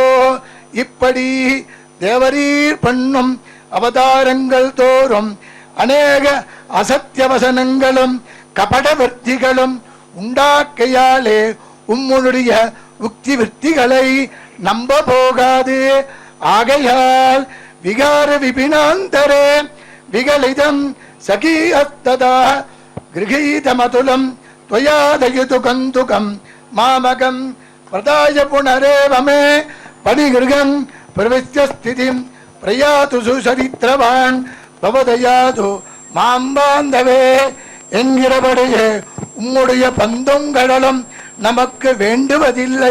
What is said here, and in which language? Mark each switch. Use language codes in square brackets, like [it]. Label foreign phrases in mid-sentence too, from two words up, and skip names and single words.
[ta] இப்படி தேவரீர் பண்ணும் அவதாரங்கள் தோறும் அநேக அசத்தியவசனங்களும் கபடவர்த்திகளும் உண்டாக்கையாலே உம்முடைய உக்தி விற்த்திகளை நம்ப போகாது. [sa] ஆகையால் विकार विपिनान्तरे विकलितम् सखीयत्तदा ग्रहीतमतुलम् त्वयादयतु कन्तुकं मामकं प्रदाय पुनरेवमे पणिगृहं प्रविश्य स्थितिं प्रयातु सुचरित्रवान् भवदयातु मां बान्धवे [ta] என்கிறபடியே உம்முடைய பந்தும் கடலும் நமக்கு வேண்டுவதில்லை.